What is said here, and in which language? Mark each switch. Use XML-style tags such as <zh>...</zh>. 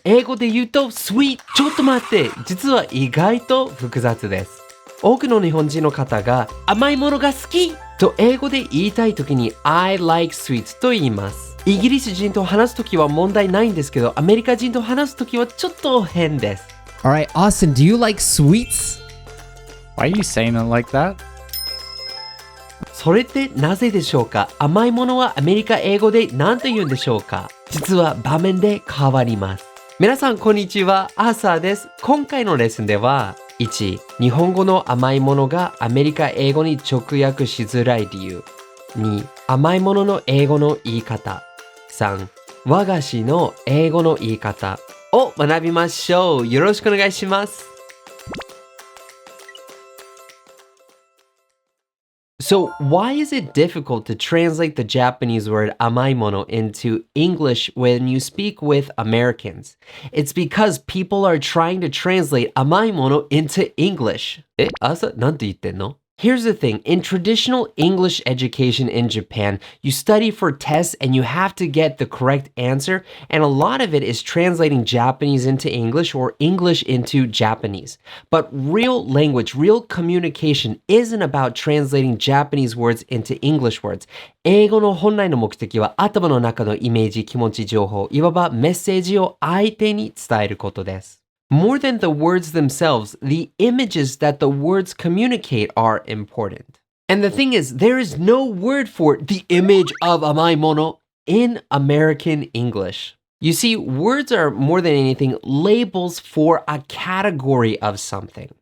<ja>英語で言うと sweet。ちょっと待って。実は意外と複雑です。多くの日本人の方が甘いものが好きと英語で言いたいときに</ja> <en>I like sweets</en> <ja>と言います。イギリス人と話すときは問題ないんですけど、アメリカ人と話すときはちょっと変です。</ja> <en>Alright, Austin, do you like sweets? Why are you saying it like that?</en> <ja>それってなぜでしょうか？甘いものはアメリカ英語で何と言うんでしょうか？実は場面で変わります。皆さんこんにちは、アーサーです。今回のレッスンでは1、日本語の甘いものがアメリカ英語に直訳しづらい理由。 2、甘いものの英語の言い方。3、和菓子の英語の言い方を学びましょう。よろしくお願いします。</ja> <en>So, why is it difficult to translate the Japanese word 甘いもの into English when you speak with Americans? It's because people are trying to translate 甘いもの into English.</en> <ja>朝なんて言ってんの?</ja> <en>Here's the thing. In traditional English education in Japan, you study for tests and you have to get the correct answer, and a lot of it is translating Japanese into English or English into Japanese. But real language, real communication isn't about translating Japanese words into English words.</en> <ja>英語の本来の目的は頭の中のイメージ、気持ち、情報、いわばメッセージを相手に伝えることです。</ja> <en>More than the words themselves, the images that the words communicate are important. And the thing is, there is no word for the image of 甘いもの in American English. You see, words are more than anything labels for a category of something.</en>